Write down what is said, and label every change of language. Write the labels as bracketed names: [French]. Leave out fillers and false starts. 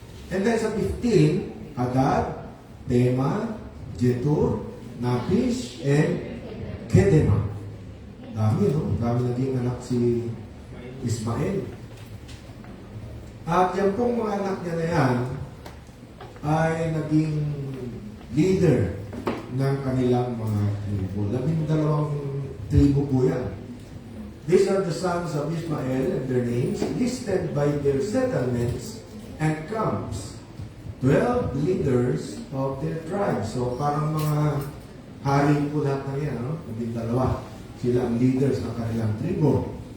[English] And then [Filipino] sa 15, Hadad, Tema, Jetur, Napish, and Kedema. Dami, no? Dami naging anak si Ismael. At yan pong mga anak niya na yan ay naging leader ng kanilang mga tribo. 12 tribo po yan. [English] These are the sons of Ismael and their names listed by their settlements and camps. 12 leaders of their tribes. [Filipino] So parang mga hari po lahat na yan, no? 12. Sila ang leaders ng kanilang tribo.